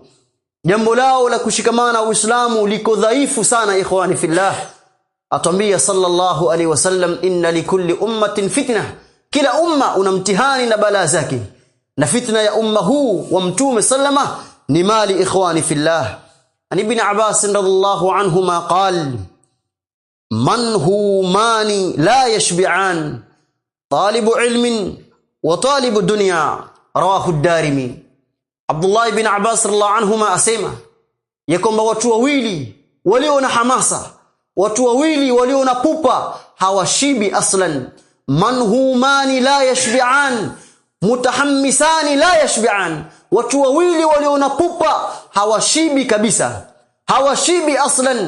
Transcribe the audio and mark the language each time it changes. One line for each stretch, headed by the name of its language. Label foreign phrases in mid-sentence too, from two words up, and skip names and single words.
Swahili: Jambo lao la kushikamana na Uislamu liko dhaifu sana,
Arabic: إخواني في الله.
Swahili: Atambia
Arabic: صلى الله عليه وسلم إن لكل أمة فتنة,
Swahili: kila umma una mtihani na balaa zake, na fitna ya umma huu wa mtume sallama ni mali,
Arabic: إخواني في الله. عن ابن عباس رضي الله عنهما قال منهومان لا يشبعان طالب علم وطالب دنيا رواه الدارمي.
Swahili: Abdullah ibn Abbas
Arabic: رضي الله عنهما
Swahili: asema ya kwamba watu wawili walio na hamasa, watu wawili walio na pupa hawashibi aslan.
Arabic: منهومان لا يشبعان متحمسان لا يشبعان,
Swahili: mutahammisani la yashbi'an, watu wawili walio na pupa hawashibi kabisa, hawashibi aslan.